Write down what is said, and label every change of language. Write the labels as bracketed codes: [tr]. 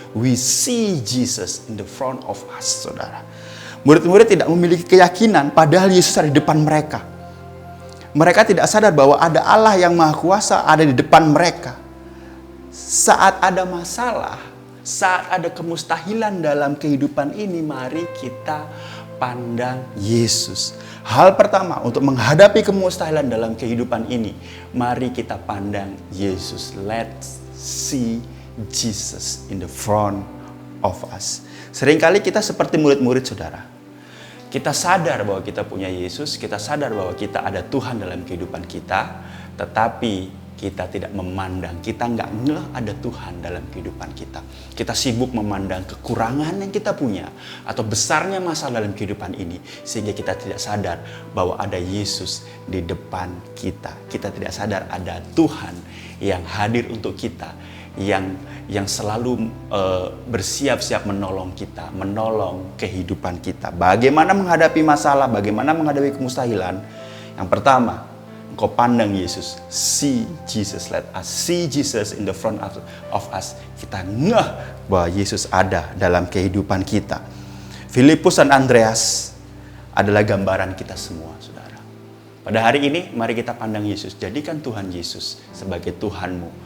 [en] We see Jesus in the front of us, saudara. [id] Murid-murid tidak memiliki keyakinan padahal Yesus ada di depan mereka. Mereka tidak sadar bahwa ada Allah yang Maha Kuasa ada di depan mereka. Saat ada masalah, saat ada kemustahilan dalam kehidupan ini, mari kita pandang Yesus. Hal pertama untuk menghadapi kemustahilan dalam kehidupan ini, mari kita pandang Yesus. [en] Let's see Jesus in the front of us. [id] Seringkali kita seperti murid-murid, saudara. Kita sadar bahwa kita punya Yesus, kita sadar bahwa kita ada Tuhan dalam kehidupan kita, tetapi kita tidak memandang, kita nggak ngeh ada Tuhan dalam kehidupan kita. Kita sibuk memandang kekurangan yang kita punya atau besarnya masalah dalam kehidupan ini, sehingga kita tidak sadar bahwa ada Yesus di depan kita. Kita tidak sadar ada Tuhan yang hadir untuk kita, yang selalu bersiap-siap menolong kita, menolong kehidupan kita. Bagaimana menghadapi masalah, bagaimana menghadapi kemustahilan? Yang pertama, engkau pandang Yesus. [en] See Jesus. Let us see Jesus in the front of us. [id] Kita ngeh bahwa Yesus ada dalam kehidupan kita. Filipus dan Andreas adalah gambaran kita semua, saudara. Pada hari ini, mari kita pandang Yesus. Jadikan Tuhan Yesus sebagai Tuhanmu.